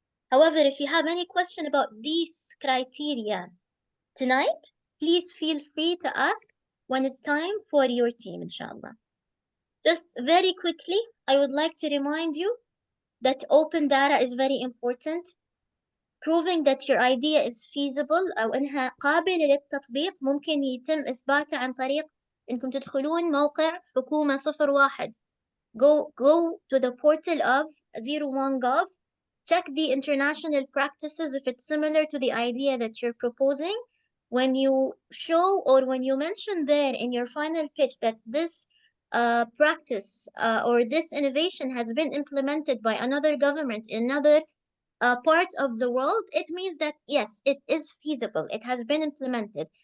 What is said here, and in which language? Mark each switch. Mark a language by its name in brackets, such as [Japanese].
[English] However, if you have any question about these criteria tonight, please feel free to ask when it's time for your team, inshallah. Just very quickly, I would like to remind you that open data is very important. Proving that your idea is feasible [Arabic] أو إنها قابلة للتطبيق ممكن يتم إثباته عن طريق إنكم تدخلون موقع حكومة 01. [English] Go to the portal of 01gov. Check the international practices if it's similar to the idea that you're proposing. When you show or when you mention there in your final pitch that this practice or this innovation has been implemented by another government in another part of the world, it means that yes, it is feasible, it has been implemented.